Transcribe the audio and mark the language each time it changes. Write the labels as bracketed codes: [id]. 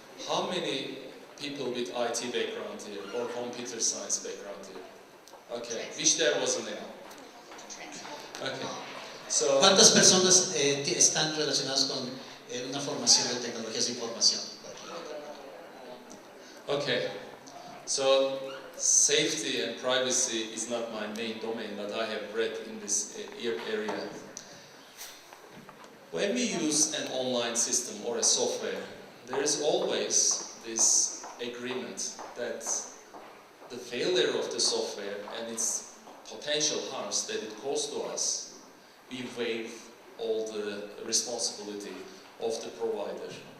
[en] How many people with IT background here or computer science background here? Okay, wish there was an now. Okay, so. [es] ¿Cuántas personas están relacionadas con una formación de tecnologías de información? [en] Okay, so safety and privacy is not my main domain, but I have read in this area. When we use an online system or a software, there is always this agreement that the failure of the software and its potential harms that it causes to us, we waive all the responsibility of the provider.